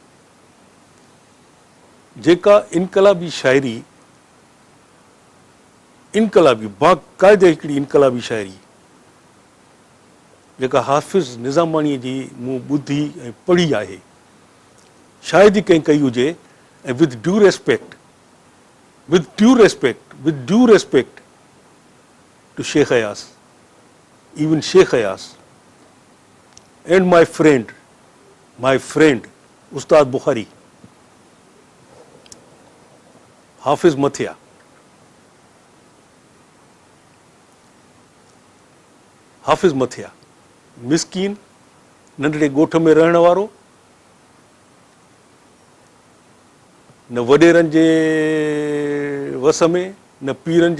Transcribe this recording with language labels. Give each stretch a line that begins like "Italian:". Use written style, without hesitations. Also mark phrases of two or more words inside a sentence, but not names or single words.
Sindhi: जेका इनकलाबी शाइरी, इनकलाबी बाक़ाइदे हिकिड़ी इनकलाबी शाइरी जेका हाफ़िज़ निज़ामाणीअ जी मूं ॿुधी ऐं पढ़ी आहे, शायदि ई कंहिं कई हुजे, ऐं
English: with due respect, with due respect, with due respect to Sheikh Ayas, even Sheikh Ayas, and my friend Ustad Bukhari, Hafiz Mathia,
Sindhi: हाफ़िज़ मथिया, मिसकीन, नंढड़े ॻोठ में रहण वारो, न वॾेरनि जे वस में, न पीरनि